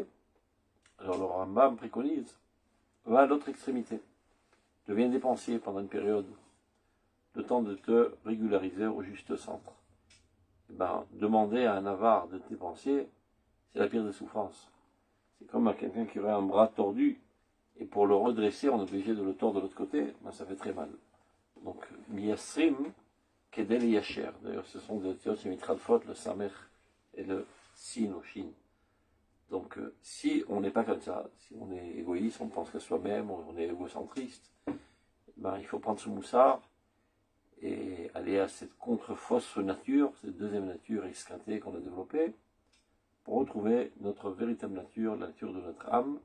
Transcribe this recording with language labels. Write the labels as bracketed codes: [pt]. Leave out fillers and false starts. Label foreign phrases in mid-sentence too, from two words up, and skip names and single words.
[fr] Alors le Rambam préconise, va à l'autre extrémité, deviens dépensier pendant une période, le temps de te régulariser au juste centre. Et demander à un avare de dépensier, c'est la pire des souffrances. C'est comme à quelqu'un qui aurait un bras tordu, et pour le redresser, on est obligé de le tordre de l'autre côté, ça fait très mal. Donc, [he] מיישרים, כדי ליישר. [fr] D'ailleurs, ce sont des théories qui mitradfot, le samer et le sin ou shin. Donc, si on n'est pas comme ça, si on est égoïste, on pense qu'à soi-même, on est égocentriste, il faut prendre ce moussard et aller à cette contre-fausse nature, cette deuxième nature esquintée qu'on a développée, pour retrouver notre véritable nature, la nature de notre âme.